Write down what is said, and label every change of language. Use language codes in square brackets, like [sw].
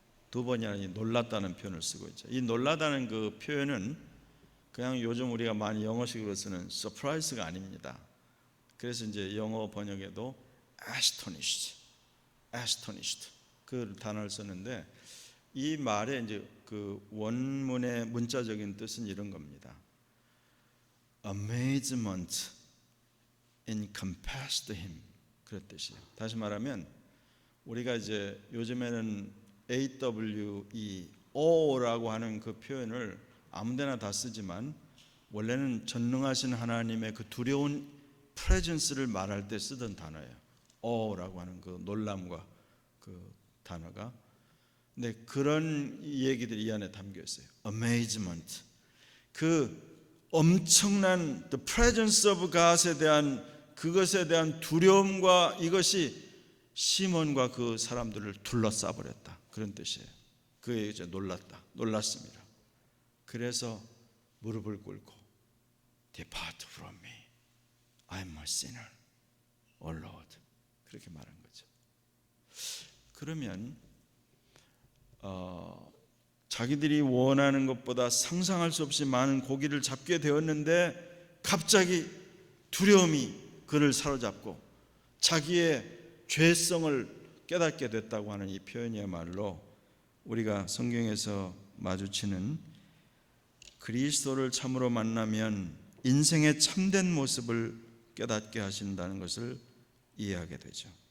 [ko] 두 번이나 놀랐다는 표현을 쓰고 있죠. 이 놀라다는 그 표현은 그냥 요즘 우리가 많이 영어식으로 쓰는 surprise가 아닙니다. 그래서 이제 영어 번역에도 astonished 그 단어를 썼는데 이 말의 이제 그 원문의 문자적인 뜻은 이런 겁니다. [en] Amazement encompassed him, [ko] 그런 뜻이에요. 다시 말하면 우리가 이제 요즘에는 AWEO라고 하는 그 표현을 아무데나 다 쓰지만 원래는 전능하신 하나님의 그 두려운 프레젠스를 말할 때 쓰던 단어예요. O라고 하는 그 놀람과 그 단어가. 근데 그런 얘기들이 이 안에 담겨 있어요. Amazement, 그 엄청난 [en] the presence of God [ko] 에 대한 그것에 대한 두려움과 이것이 시몬과 그 사람들을 둘러싸 버렸다, 그런 뜻이에요. 그에 이제 놀랐습니다. 그래서 무릎을 꿇고 [en] Depart from me, I'm a sinner, O Lord, [ko] 그렇게 말한 거죠. 그러면 자기들이 원하는 것보다 상상할 수 없이 많은 고기를 잡게 되었는데 갑자기 두려움이 그를 사로잡고 자기의 죄성을 깨닫게 됐다고 하는 이 표현이야말로 우리가 성경에서 마주치는 그리스도를 참으로 만나면 인생의 참된 모습을 깨닫게 하신다는 것을 이해하게 되죠.